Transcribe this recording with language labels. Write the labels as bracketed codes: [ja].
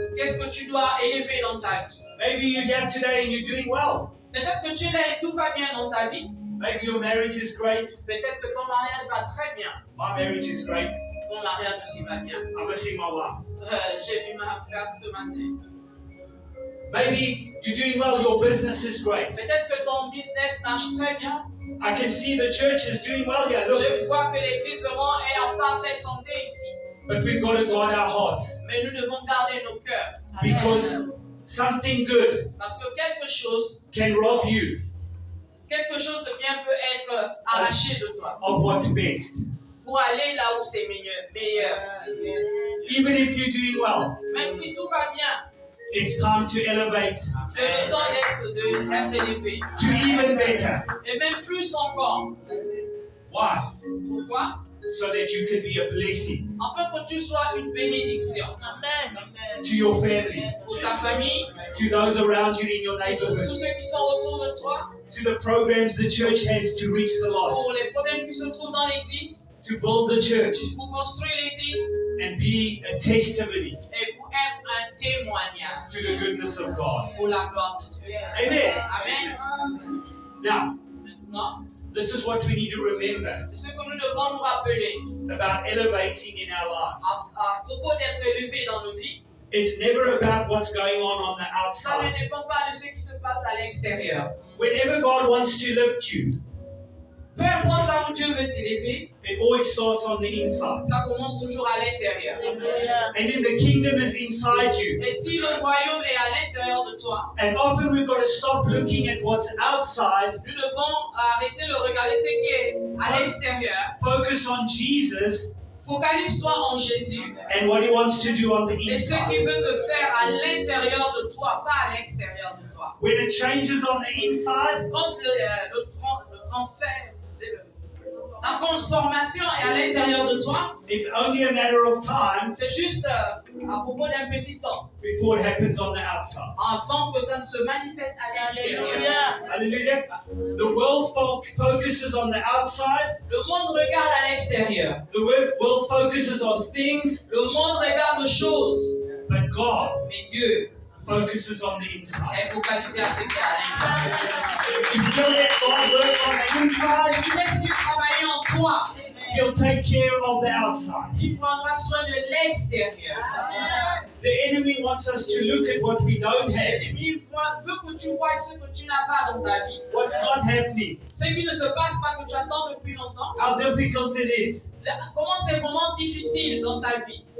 [fr] qu'est-ce que tu dois élever dans ta vie. [en] Maybe you're here today and you're doing well. [fr] Peut-être que tu es là et tout va bien dans ta vie. [en] Maybe your marriage is great. [fr] Peut-être que ton mariage va très bien. [en] My marriage is great. [fr] Mon mariage aussi va bien. [en] I'm missing my wife. [fr] J'ai vu ma femme ce matin. [en] Maybe you're doing well. Your business is great. [fr] Peut-être que ton business marche très bien. [en] I can see the church is doing well here. Look, [fr] Je vois que l'église vraiment est en parfaite santé ici. [en] but we've got to guard our hearts [fr] Mais nous devons garder nos cœurs. [en] because something good [fr] Parce que quelque chose [en] can rob you [fr] de bien peut être arraché de toi. [en] of what's best. [fr] Pour aller là où c'est meilleur. [en] Even if you're doing well, [fr] Même si tout va bien, [en] it's time to elevate [fr] c'est le temps d'être élevé. [en] to even better. [fr] Et même plus encore. [en] Why? [fr] Pourquoi? [en] So that you can be a blessing [fr] Afin que tu sois une bénédiction. [en] Amen. to your family, [fr] Pour ta famille, [en] to those around you in your [fr] pour [en] neighborhood, [fr] tous ceux qui sont autour de toi, [en] to the programs the church has to reach the [fr] pour [en] lost, [fr] les problèmes qui se trouvent dans l'église, [en] to build the church [fr] pour construire l'église [en] and be a testimony [fr] et pour être un témoignage [en] to the goodness of God. [fr] pour la gloire de Dieu. [en] Amen. Amen. Now, [fr] Maintenant, [en] this is what we need to remember [fr] c'est ce que nous devons nous rappeler [en] about elevating in our lives. [fr] à propos d'être élevé dans nos vies. [en] It's never about what's going on the [fr] Ça ne [en] outside. [fr] dépend pas de ce qui se passe à l'extérieur. [en] Whenever God wants to lift you, [fr] Peu importe là où Dieu veut t'élever, [en] it always starts on the inside. [fr] ça commence toujours à l'intérieur. [en] And then the kingdom is inside you. [fr] Et si le royaume est à l'intérieur de toi, [en] And often we've got to stop looking at what's outside, [fr] nous devons arrêter de regarder ce qui est à l'extérieur. [en] focus on Jesus [fr] Focalise-toi en Jésus [en] and what he wants to do on the [fr] et ce [en] inside. [fr] qu'il veut te faire à l'intérieur de toi, pas à l'extérieur de toi. [en] When it changes on the inside, [fr] Quand le transfert, la transformation est à l'intérieur de toi, [en] it's only a matter of time [fr] c'est juste à propos d'un petit temps, [en] before it happens on the outside. [fr] avant que ça ne se manifeste à l'extérieur. [en] Hallelujah. The world focuses on the outside. [fr] Le monde regarde à l'extérieur. [en] The world focuses on things, [fr] Le monde regarde aux choses. [en] but God [fr] Mais Dieu [en] focuses on the inside. [fr] est focalisé à ce qui est à l'intérieur. [en] If you let God work on the [fr] Si [en] inside, [fr] tu laisses Dieu travailler en toi, [en] He'll take care of the outside. [fr] il prendra soin de l'extérieur. [en] The enemy wants us to look at what we don't have, [fr] L'ennemi veut que tu vois ce que tu n'as pas dans ta vie. [en] what's not happening, [fr] Ce qui ne se passe pas, que tu attends depuis longtemps. [en] how difficult it is. [fr] Comment c'est vraiment difficile dans ta vie.